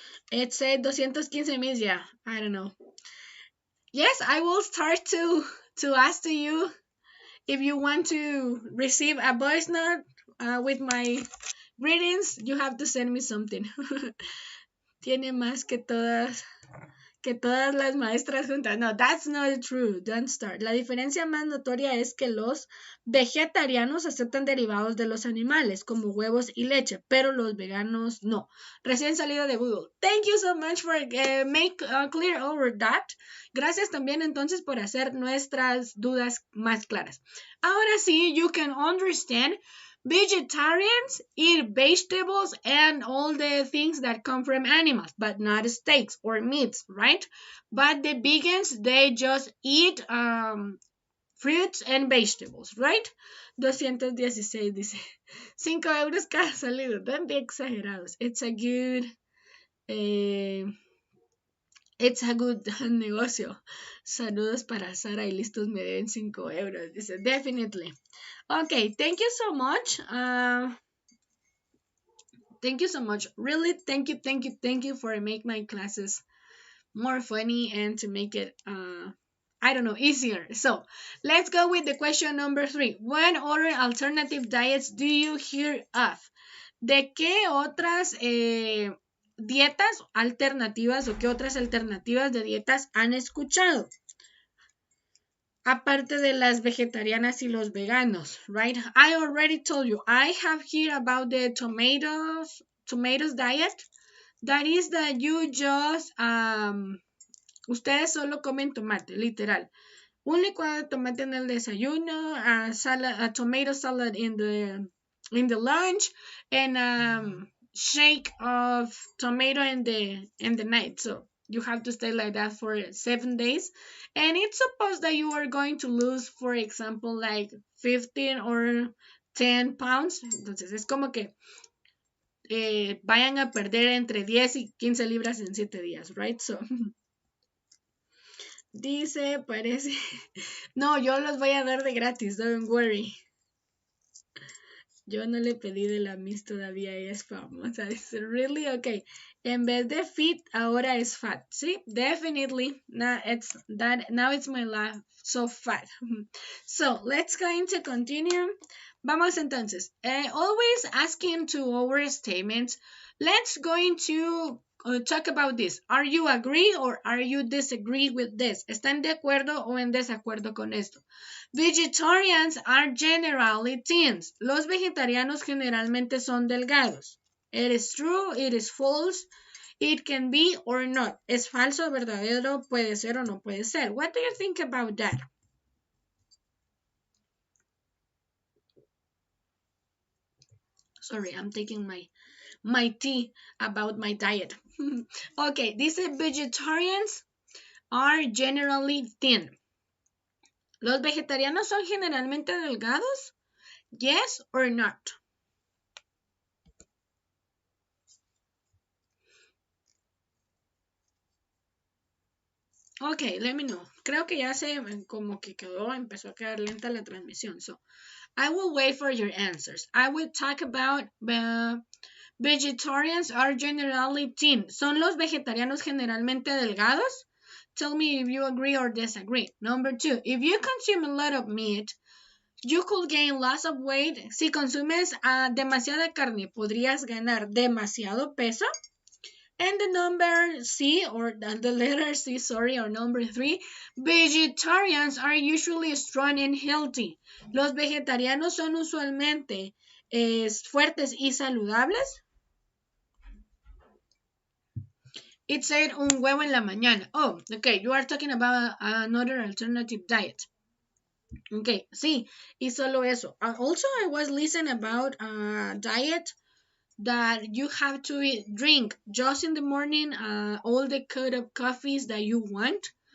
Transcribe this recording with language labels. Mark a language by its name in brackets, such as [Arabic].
[English] It said 215 mil, yeah. I don't know. Yes, I will start to ask to you if you want to receive a voice note with my greetings. You have to send me something. [Spanish] Tiene más que todas las maestras juntas. [English] No, that's not true. Don't start. [Spanish] La diferencia más notoria es que los vegetarianos aceptan derivados de los animales, como huevos y leche, pero los veganos no. Recién salido de Google. [English] Thank you so much for make clear over that. [Spanish] Gracias también entonces por hacer nuestras dudas más claras. Ahora sí, [English] you can understand. Vegetarians eat vegetables and all the things that come from animals, but not steaks or meats, right? But the vegans, they just eat fruits and vegetables, right? [Spanish] 216 dice, 5 euros cada salido. [English] Don't be exagerados. Eh, it's a good negocio. [Spanish] Saludos para Sara y listos me deben 5 euros. [English] Dice, definitely. Okay, thank you so much. Thank you so much. Really, thank you for make my classes more funny and to make it I don't know, easier. So let's go with the question number 3. What other alternative diets do you hear of? [Spanish] ¿De qué otras dietas alternativas o qué otras alternativas de dietas han escuchado? Aparte de las vegetarianas y los veganos, right? [English] I already told you, I have here about the tomatoes diet. That is that you just, [Spanish] ustedes solo comen tomate, literal. Un licuado de tomate en el desayuno, [English] a tomato salad in the lunch, and shake of tomato in the night. So you have to stay like that for 7 days. And it's supposed that you are going to lose, for example, like 15 or 10 pounds. [Spanish] Entonces es como que vayan a perder entre 10 y 15 libras en 7 días, right? So dice, parece. No, yo los voy a dar de gratis, [English] don't worry. [Spanish] Yo no le pedí de la Miss todavía, ella es famosa. Dice, [English] really? Okay. [Spanish] En vez de fit, ahora es fat. [English] ¿Sí? Definitely. Now it's my life so fat. So, let's going to continue. [Spanish] Vamos entonces. [English] Always asking to our statements. Let's going to talk about this. Are you agree or are you disagree with this? [Spanish] ¿Están de acuerdo o en desacuerdo con esto? [English] Vegetarians are generally thin. [Spanish] Los vegetarianos generalmente son delgados. [English] It is true, it is false, it can be or not. [Spanish] Es falso, verdadero, puede ser o no puede ser. [English] What do you think about that? Sorry, I'm taking my tea about my diet. Okay, dice vegetarians are generally thin. [Spanish] ¿Los vegetarianos son generalmente delgados? [English] Yes or not? [Spanish] Ok, [English] let me know. [Spanish] Creo que ya se como que empezó a quedar lenta la transmisión. [English] So, I will wait for your answers. I will talk about vegetarians are generally thin. [Spanish] ¿Son los vegetarianos generalmente delgados? [English] Tell me if you agree or disagree. Number 2, if you consume a lot of meat, you could gain lots of weight. [Spanish] Si consumes demasiada carne, podrías ganar demasiado peso. [English] And the number C, or the letter C, sorry, or number 3, vegetarians are usually strong and healthy. [Spanish] Los vegetarianos son usualmente fuertes y saludables. [English] It said [Spanish] un huevo en la mañana. [English] Oh, okay, you are talking about another alternative diet. Okay, [Spanish] sí, y solo eso. [English] Also, I was listening about a diet that you have to drink just in the morning all the cup of coffees that you want.